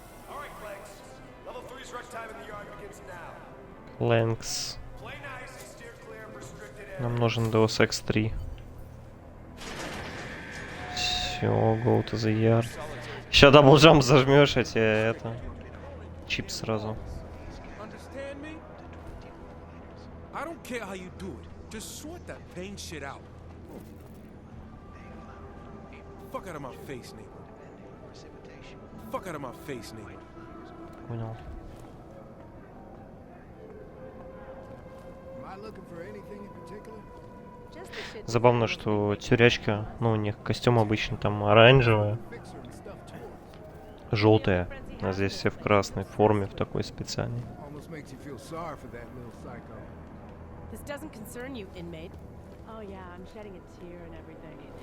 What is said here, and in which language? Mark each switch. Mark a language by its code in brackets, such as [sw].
[en] All right, Clanks. Level 3's rush time in the yard begins now. Лэнкс. Play nice and steer clear of restricted [ru] Нам [en] areas. [ru] нужен Deus Ex 3. Все, [en] go to the yard. [ru] Еще даблджамп зажмешь, а тебе это... Чип сразу. [en] Understand me? I don't care how you do it. Just sort that vain shit out. Fuck out of my face, nigga. Fuck out of my face, nigga. [ru] Понял. [en] Am I looking for anything in particular? [ru] Забавно, что тюрячка, ну у них костюм обычно там оранжевая, желтая, а здесь все в красной форме, в такой специальной. [en] Almost makes you feel sorry for that little psycho. This doesn't concern you, inmate. Oh yeah, I'm shedding a tear and everything.